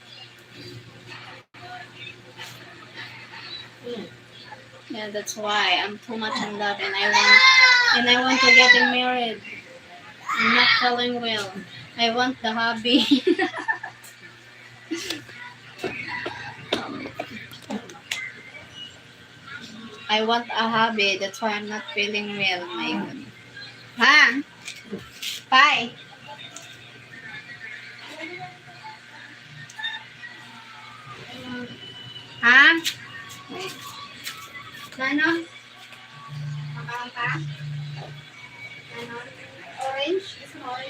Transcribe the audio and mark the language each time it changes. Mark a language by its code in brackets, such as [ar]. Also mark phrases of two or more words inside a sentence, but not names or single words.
[en] Yeah, that's why I'm too much in love and I want to get married. I'm not feeling well. I want the hobby. I want a hobby. That's why I'm not feeling well. My God. Ha? Bye. Ha? [tl] Wait. Ano? Makaang ka? Ano? [en] Orange?